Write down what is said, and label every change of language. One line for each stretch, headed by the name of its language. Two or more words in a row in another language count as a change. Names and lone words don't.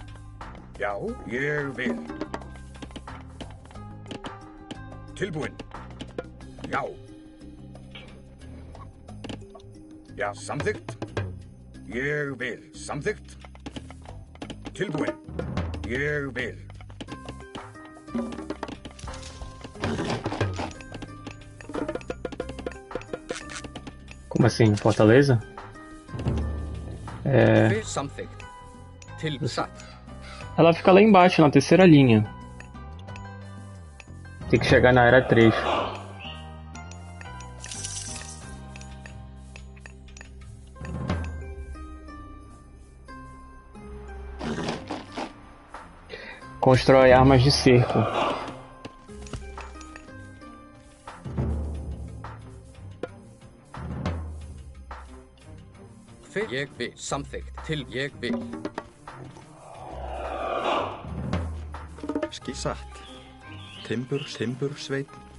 Icelandic: Já, ég vil. Tilbúin. Já. Já, samþykkt. Ég vil. Samþykkt. Tilbúin. Ég vil.
Portuguese: Como assim? Fortaleza? É.
Icelandic: Samþykkt. Satt.
Portuguese: Ela fica lá embaixo, na terceira linha. Tem que chegar na era 3. Constrói armas de cerco.
Icelandic: Ég vil. Samþykkt. Ég vil. Satt. Timbursveit.